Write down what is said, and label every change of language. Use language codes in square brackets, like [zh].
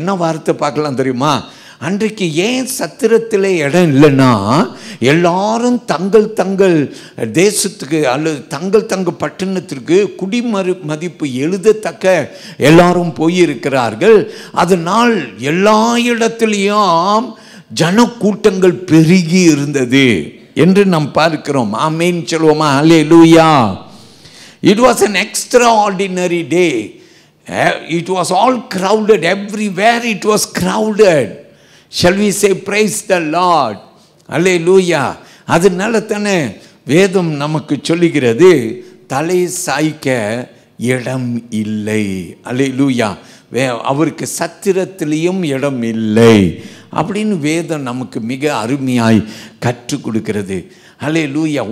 [ta] என்ன வார்த்தை பார்க்கலாம் தெரியுமா? அன்றைக்கு ஏன் சத்திரத்தில் இடம் இல்லைன்னா, எல்லாரும் தங்கள் தங்கள் தேசத்துக்கு அல்லது தங்கள் தங்கள் பட்டணத்திற்கு குடிமதிப்பு எழுதத்தக்க எல்லாரும் போயிருக்கிறார்கள். அதனால் எல்லா இடத்துலையும் ஜனக்கூட்டங்கள் பெருகி இருந்தது என்று நாம் பார்க்கிறோம். ஆமென் சொல்லுவோமா ஹல்லேலூயா. [en] It was an extraordinary day. It was all crowded. Everywhere it was crowded. Shall we say praise the Lord? Hallelujah. [ta] அதனால தானே வேதம் நமக்கு சொல்லுகிறது, தலை சாய்க்க இடம் இல்லை. அல்லேலூயா. அவருக்கு சத்திரத்திலையும் இடம் இல்லை அப்படின்னு வேதம் நமக்கு மிக அருமையாய் கற்றுக் கொடுக்கிறது. அல்லேலூயா.